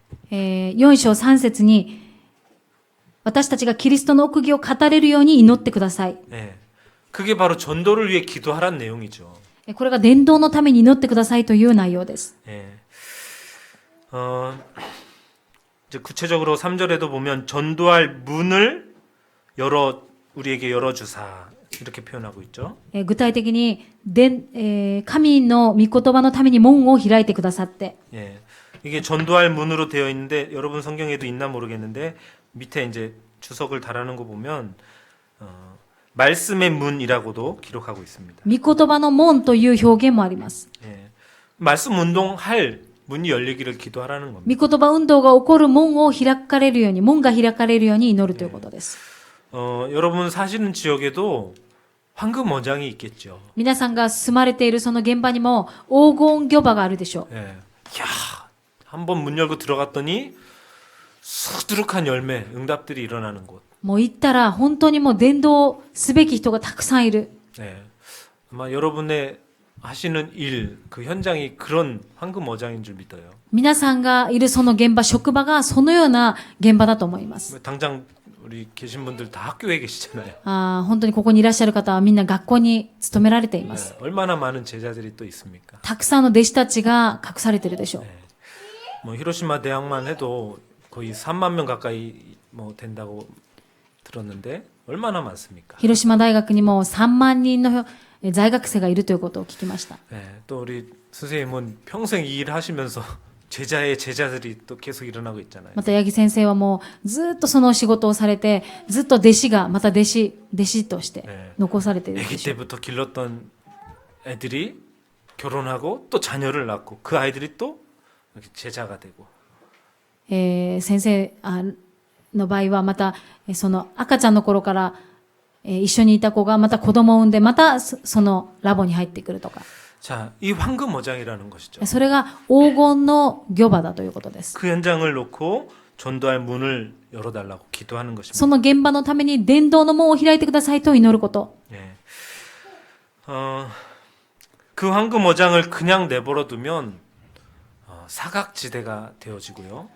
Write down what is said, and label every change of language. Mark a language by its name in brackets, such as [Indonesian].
[Japanese] 4章3節に、私たちがキリストの奥義を語れるように祈ってください。 [Korean] 네. 그게 바로 전도를 위해 기도하라는 내용이죠. [Japanese] これが伝道のために祈ってくださいという内容です。 [Korean] 네. 이제 구체적으로 3절에도 보면 전도할 문을 우리에게 열어주사 이렇게 표현하고 있죠. [Japanese] 具体的に、神の御言葉のために門を開いてくださって、 [Korean] 예. 이게 전도할 문으로 되어 있는데 여러분 성경에도 있나 모르겠는데 밑에 이제 주석을 달아놓은 거 보면 말씀의 문이라고도 기록하고 있습니다. [Japanese] 御言葉の門という表現もあります。 [Korean] 예. 말씀 운동할 문이 열리기를 기도하라는 겁니다. [Japanese] 御言葉運動が起こる門を開かれるように、門が開かれるように祈るということです。 [Korean] 여러분 사시는 지역에도 황금 어장이 있겠죠. [Japanese] 皆さんが住まれているその現場にも黄金魚場があるでしょう。 [Korean] 예. 야, 한번 문 열고 들어갔더니 수두룩한 열매, 응답들이 일어나는 곳. [Japanese] もう行ったら本当にもう伝道すべき人がたくさんいる。 [Korean] 네. 아마 여러분의 하시는 일, 그 현장이 그런 황금 어장인 줄 믿어요. [Japanese] 皆さんがいるその現場、職場がそのような現場だと思います。 [Korean] 당장 우리 계신 분들 다 학교에 계시잖아요. [Japanese] 本当にここにいらっしゃる方はみんな学校に勤められていま [Korean] 네. [Japanese] す。 [Korean] 얼마나 많은 제자들이 또 있습니까? [Japanese] たくさんの弟子たちが隠されているでしょう。 [Korean] 뭐 히로시마 대학만 해도 거의 3만 명 가까이 뭐 된다고 들었는데 얼마나 많습니까? [Japanese] 広島大学にも3万人の在学生がいるということを聞きました。 [Korean] 네. 또 우리 선생님은 평생 이 일을 하시면서 제자의 제자들이 또 계속 일어나고 있잖아요. [Japanese] また八木先生はもうずっとその仕事をされて、ずっと弟子がまた弟子として残されているで [Korean] 아기 [Japanese] しょう。 [Korean] 때부터 길렀던 애들이 결혼하고 또 자녀를 낳고 그 아이들이 또 이렇게 제자가 되고 [Japanese] 先生の場合はまたその赤ちゃんの頃から一緒にいた子がまた子供を産んでまたそのラボに入ってくるとか、 [Korean] 자, 이 황금 어장이라는 것이죠. [Japanese] それが黄金の魚場だということです。 [Korean] 그 현장을 놓고 전도할 문을 열어달라고 기도하는 [Japanese] その現場のために伝道の門を開いてくださいと祈ること。 [Korean] 예. 그 황금 어장을 그냥 내버려 두면 사각지대가 되어지고요.